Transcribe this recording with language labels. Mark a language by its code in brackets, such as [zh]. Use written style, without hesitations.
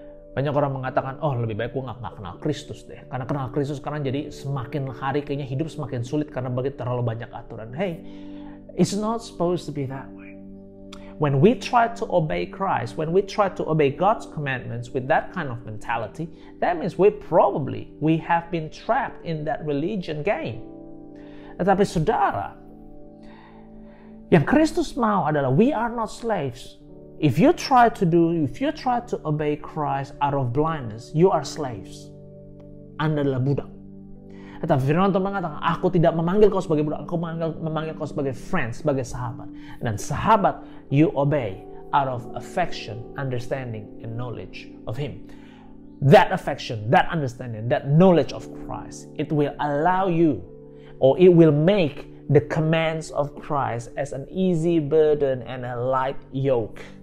[id] Banyak orang mengatakan, oh lebih baik gue gak kenal Kristus deh. Karena kenal Kristus sekarang jadi semakin hari kayaknya hidup semakin sulit karena terlalu banyak aturan. [en] Hey, it's not supposed to be that way. When we try to obey Christ, when we try to obey God's commandments with that kind of mentality, that means we have been trapped in that religion game. [id] Tetapi saudara, yang Kristus mau adalah [en] we are not slaves. If you try to obey Christ out of blindness, you are slaves. [id] Anda adalah budak. Tetapi firman Tuhan mengatakan, aku tidak memanggil kau sebagai budak, aku memanggil kau sebagai friend, sebagai sahabat. Dan sahabat, [en] you obey out of affection, understanding, and knowledge of Him. That affection, that understanding, that knowledge of Christ, it will allow you, or it will make the commands of Christ as an easy burden and a light yoke.